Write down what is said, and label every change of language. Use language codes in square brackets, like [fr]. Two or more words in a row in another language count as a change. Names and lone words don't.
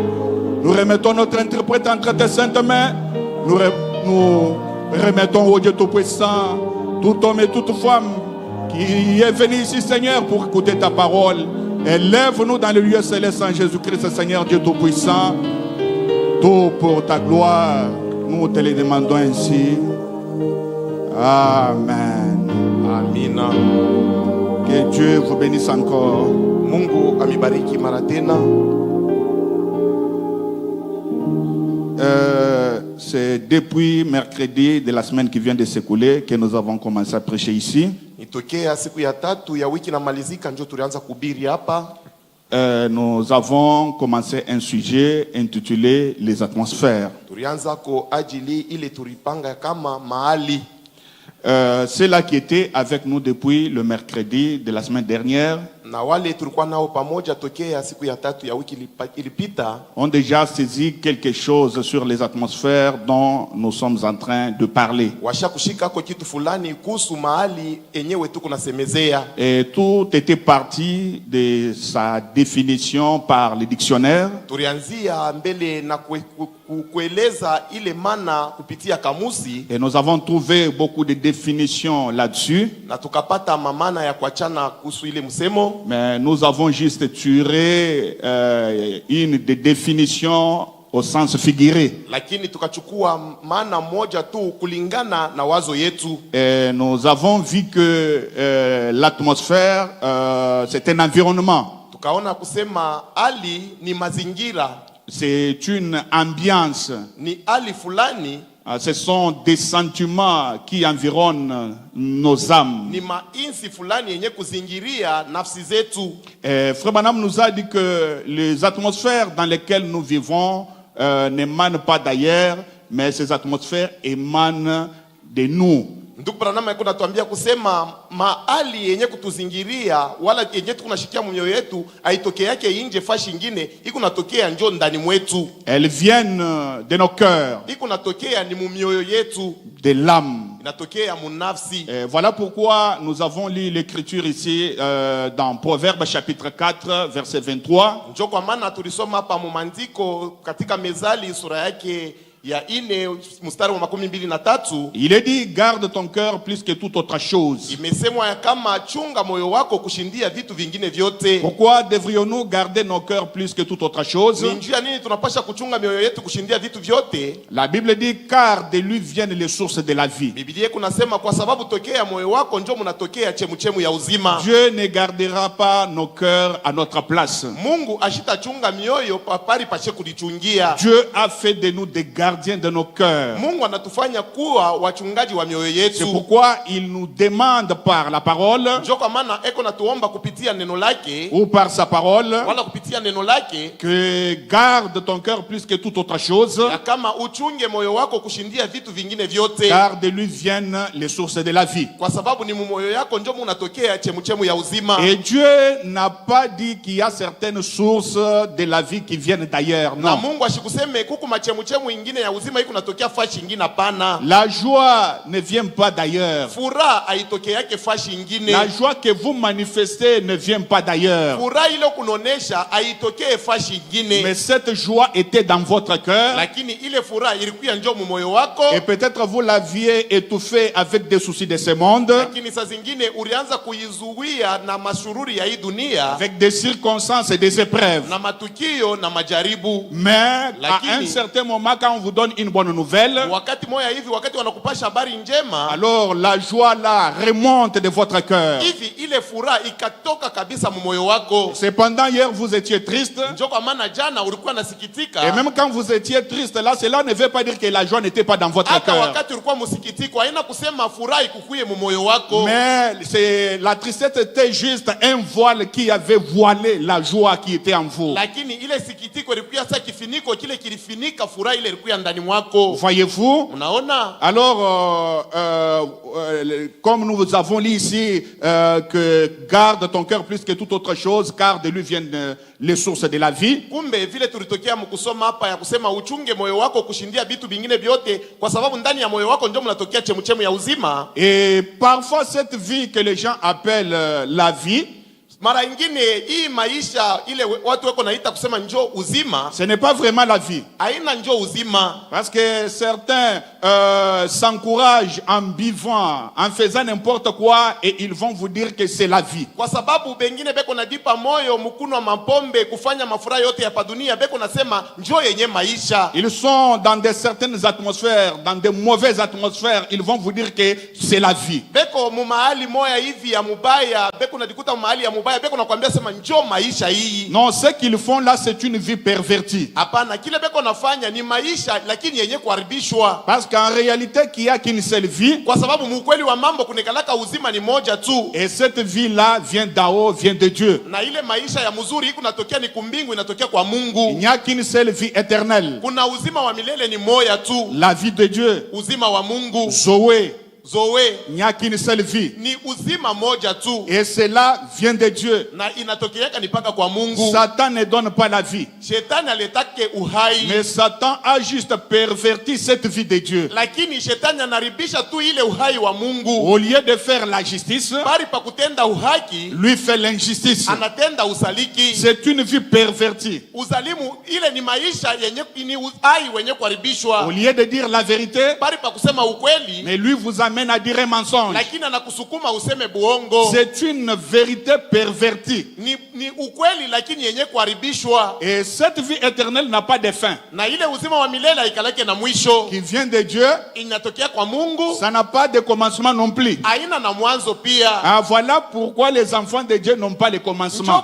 [fr] Nous remettons notre interprète entre tes saintes mains. Nous remettons au Dieu Tout-Puissant tout homme et toute femme qui est venu ici, Seigneur, pour écouter ta parole. Élève-nous dans le lieu céleste en Jésus-Christ, Seigneur Dieu Tout-Puissant. Tout pour ta gloire. Nous te le demandons ainsi. Amen. [sw] Amina. [fr] Que Dieu vous bénisse encore. [sw] Mungu amibariki mara tena. [fr] C'est depuis mercredi de la semaine qui vient de s'écouler que nous avons commencé à prêcher ici. [sw] Itokea siku ya tatu ya wiki na malizika ndio tulianza kuhubiri hapa. [fr] Nous avons commencé un sujet intitulé les atmosphères. [sw] Tulianza ko ajili ile tulipanga kama mahali. [fr] C'est là qui était avec nous depuis le mercredi de la semaine dernière. [sw] Na wale tulikuwa nao pamoja tokea siku ya tatu ya wiki ilipita [fr] ont déjà saisi quelque chose sur les atmosphères dont nous sommes en train de parler. [sw] washakushika ko kitu fulani kuhusu mahali enyewe tuko nasemezea. [fr] Et tout était parti de sa définition par le dictionnaire. [sw] Tulianzia mbele na kueleza ile maana kupitia kamusi. [fr] Et nous avons trouvé beaucoup de définitions là-dessus. [sw] Na tukapata mamana ya kuachana kuhusu ile msemo. [fr] Mais nous avons juste tiré une des définitions au sens figuré. [sw] Lakini tukachukua maana moja tu kulingana na wazo yetu. [fr] Et nous avons vu que l'atmosphère, c'est un environnement. [sw] Tukaona kusema hali ni mazingira. [fr] C'est une ambiance. [sw] Ni hali fulani. [fr] Ce sont des sentiments qui environnent nos âmes. [sw] Ni mainsi fulani yenye kuzingiria nafsi zetu. [fr] Frère Branham nous a dit que les atmosphères dans lesquelles nous vivons n'émanent pas d'ailleurs, mais ces atmosphères émanent de nous. [sw] Ndugu Branham yuko natuambia kusema mahali yenye kutuzingiria wala yenye tunashikia mioyo yetu haitokea yake nje fashi nyingine, iko natokea njoo ndani mwetu. [fr] Elles viennent de nos cœurs, [sw] Iko natokea ni mumioyo yetu, [fr] de l'âme. [sw] inatokea munafsi. [fr] Voilà pourquoi nous avons lu l'écriture ici dans Proverbes chapitre 4 verset 23. [sw] Njoo kwa maana tulisoma hapa mumandiko katika Mezali sura yake ya 4 mstari wa 23. [fr] Il est dit, garde ton cœur plus que toute autre chose. [sw] Imesemwa kama chunga moyo wako kushindia vitu vingine vyote. [fr] Pourquoi devrions-nous garder nos cœurs plus que toute autre chose? [sw] Ni njia nini tunapasha kuchunga mioyo yetu kushindia vitu vyote? [fr] La Bible dit, car de lui viennent les sources de la vie. [sw] Biblia kunasema kwa sababu tokea moyo wako ndio mnatokea chemuchemu ya uzima. [fr] Dieu ne gardera pas nos cœurs à notre place. [sw] Mungu ashitachunga mioyo papari pashe kulichungia. [fr] Dieu a fait de nous des gardes gardiens de nos cœurs. [sw] Mungu anatufanya kuwa wachungaji wa mioyo [fr] C'est [sw] yetu. [fr] pourquoi il nous demande par la parole [sw] Ndio kwa maana eko natuomba kupitia neno lake [fr] ou par sa parole [sw] wala kupitia neno lake [fr] que garde ton cœur plus que toute autre chose, [sw] ya kama uchunge moyo wako kushindia vitu vingine vyote, [fr] car de lui viennent les sources de la vie. [sw] kwa sababu ni moyo yako ndio munatokea chemuchemu ya uzima. [fr] Et Dieu n'a pas dit qu'il y a certaines sources de la vie qui viennent d'ailleurs. [sw] Na [fr] Non. [sw] Mungu asikuseme kuku machemuchemu ingine ya uzima iko natokea fashi ingine, hapana. [fr] La joie ne vient pas d'ailleurs. [sw] Furaha haitokee yake fashi ingine. [fr] La joie que vous manifestez ne vient pas d'ailleurs. [sw] Furaha ile kunonesha haitokee fashi ingine. [fr] Mais cette joie était dans votre cœur. [sw] Lakini ile furaha ilikuwa njoo mu moyo wako. [fr] Et peut-être vous l'aviez étouffée avec des soucis de ce monde, [sw] Lakini saa zingine ulianza kuizuia na mashururi ya hii dunia, [fr] avec des circonstances et des épreuves. [sw] na matukio na majaribu. [fr] Mais à [sw] Lakini, [fr] un certain moment, quand on vous donne une bonne nouvelle, [sw] wakati moya hivi, wakati wanakupasha habari njema, [fr] alors la joie là remonte de votre cœur. [sw] hivi ile furaha ikatoka kabisa mu moyo wako. [fr] Cependant, hier vous étiez triste. [sw] Njoo kwa maana jana ulikuwa nasikitika. [fr] Et même quand vous étiez triste, là, cela ne veut pas dire que la joie n'était pas dans votre [sw] Hata [fr] cœur. [sw] wakati ulikuwa msikitiko, haina kusema furaha ikukuye mu moyo wako. [fr] Mais la tristesse était juste un voile qui avait voilé la joie qui était en vous. [sw] Lakini ile sikitiko ilikuwa sasa kifiniko kile kilifinika furaha ile ilikuwa ndani mwako. [fr] Voyez-vous? [sw] Unaona? [fr] Alors, comme nous vous avons lu ici, que garde ton cœur plus que toute autre chose, car de lui viennent les sources de la vie. [sw] Kumbe vile tulitokea mkusoma hapa ya kusema uchunge moyo wako kushindia vitu vingine vyote, kwa sababu ndani ya moyo wako ndio mnatokea chemuchemu ya uzima. [fr] Et parfois, cette vie que les gens appellent la vie, [sw] Mara ingine hii maisha ile watu wako naita kusema njoo uzima, [fr] ce n'est pas vraiment la vie. [sw] haina njoo uzima. [fr] Parce que certains s'encouragent en buvant, en faisant n'importe quoi, et ils vont vous dire que c'est la vie. [sw] Kwa sababu bengine beko nadipa moyo mkuno mapombe kufanya mafuraha yote ya padunia, beko nasema njoo yenye maisha. [fr] Ils sont dans certaines atmosphères, dans de mauvaises atmosphères, ils vont vous dire que c'est la vie. [sw] Beko mu mahali moya hivi ya mubaya, beko nadikuta mu mahali ya mubaya, beko nakwambia sema njoo maisha hii. [fr] Non, ce qu'ils font là, c'est une vie pervertie. [sw] Hapana, kile beko nafanya ni maisha lakini yenye kuharibishwa. [fr] Parce qu'en réalité, qu'il n'y a qu'une seule vie. [sw] Kwa sababu mukweli wa mambo kunekalaka uzima ni moja tu. [fr] Et cette vie-là vient d'en haut, vient de Dieu. [sw] Na ile maisha ya mzuri iko natokea ni kumbingu, inatokea kwa [fr] Il [sw] Mungu. [fr] n'y a qu'une seule vie éternelle. [sw] Kuna uzima wa milele ni moja tu. [fr] La vie de Dieu. [sw] Uzima wa Mungu. [fr] Zoé. [sw] Zoe [fr] Il n'y a qu'une seule vie. [sw] ni uzima moja tu. [fr] Et cela vient de Dieu. [sw] Na inatokeaka ni paka kwa Mungu. [fr] Satan ne donne pas la vie. [sw] Shetani aletake uhai. [fr] Mais Satan a juste perverti cette vie de Dieu. [sw] Lakini shetani anaribisha tu ile uhai wa Mungu. [fr] Au lieu de faire la justice, [sw] Bari pa kutenda uhaki, [fr] lui fait l'injustice. [sw] anatenda usaliki. [fr] C'est une vie pervertie. [sw] Uzalimu ile ni maisha yenye ni uhai wenye kuharibishwa. [fr] Au lieu de dire la vérité, [sw] Bari pa kusema ukweli, [fr] mais lui vous amène à dire un mensonge. [sw] lakini anakusukuma useme buongo. [fr] C'est une vérité pervertie. [sw] Ni ukweli lakini yenye kuharibishwa. [fr] Et cette vie éternelle n'a pas de fin. [sw] Na ile uzima wa milele haikalake na mwisho. [fr] Qui vient de Dieu, [sw] Inatokea kwa Mungu. [fr] ça n'a pas de commencement non plus. [sw] Haina na mwanzo pia. [fr] Ah, voilà pourquoi les enfants de Dieu n'ont pas le [sw] Njoo [fr] commencement.